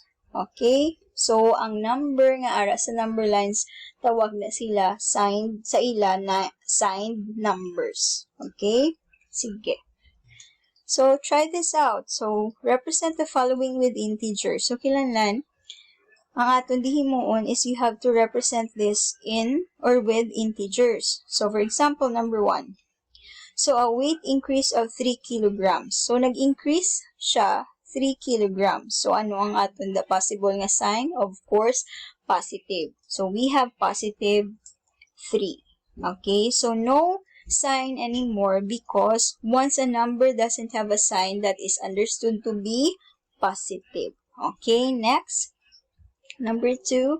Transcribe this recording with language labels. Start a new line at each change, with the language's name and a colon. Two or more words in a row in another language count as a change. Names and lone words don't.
English: Okay? So,
Hiligaynon: ang number nga ara sa number lines, tawag na sila signed, sa ila na
English: signed numbers. Okay? Sige. So, try this out. So, represent the following with integers. So,
Hiligaynon: kilanlan, ang aton dihimuon
English: is you have to represent this in or with integers. So, for example, number 1. So, a weight increase of 3 kilograms. So,
Hiligaynon: nag-increase siya 3 kilograms.
English: So,
Hiligaynon: ano ang aton
English: the possible nga sign? Of course, positive. So, we have positive 3. Okay? So, no sign anymore because once a number doesn't have a sign, that is understood to be positive. Okay? Next. Number 2.